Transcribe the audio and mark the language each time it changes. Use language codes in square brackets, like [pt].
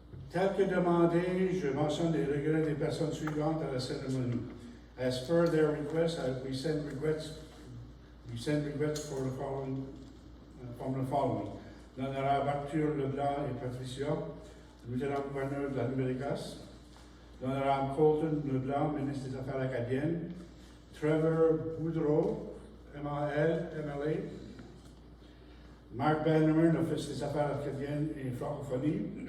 [fr] Tel que demandé, je mentionne les regrets des personnes suivantes à la cérémonie. [en] As per their request, we send regrets for the following, from the following. [fr] L'honorable Arthur Leblanc et Patricia, lieutenant-gouverneur de la Nouvelle-Écosse. L'honorable Colton Leblanc, ministre des Affaires acadiennes. Trevor Boudreau, MAL, MLA. Mark Bannerman, Office des Affaires acadiennes et francophonie.